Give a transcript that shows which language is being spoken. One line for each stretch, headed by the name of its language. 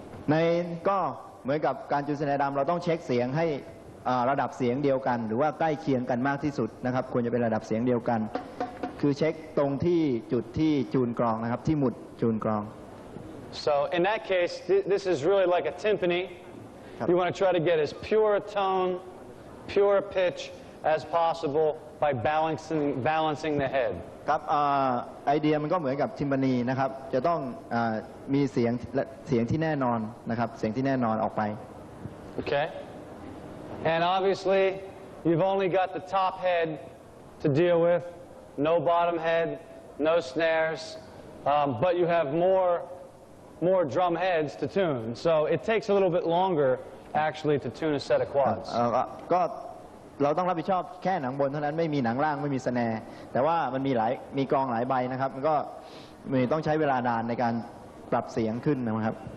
Thai: ในก็เหมือนกับการจูน snare drum เราต้องเช็คเสียงให้ระดับเสียงเดียวกันหรือว่าใกล้เคียงกันมากที่สุดนะครับควรจะเป็นระดับเสียงเดียวกันคือเช็คตรงที่จุดที่จูนกรองนะครับที่หมุดจูนกรอง
English: So in that case, this is really like a timpani. You want to try to get as pure a tone, pure a pitch as possible by balancing the head.
Thai: ครับไอเดียมันก็เหมือนกับทิมปานีนะครับจะต้องมีเสียงที่แน่นอนนะครับเสียงที่แน่นอนออกไป
English: Okay? And obviously, you've only got the top head to deal with, no bottom head, no snares, but you have more drum heads to tune. So it takes a little bit longer, actually, to tune a set of quads.
Thai: ก็เราต้องรับผิดชอบแค่หนังบนเท่านั้นไม่มีหนังล่างไม่มีสแนร์แต่ว่ามันมีกรองหลายใบนะครับมันก็ต้องใช้เวลานานในการปรับเสียงขึ้นนะครับ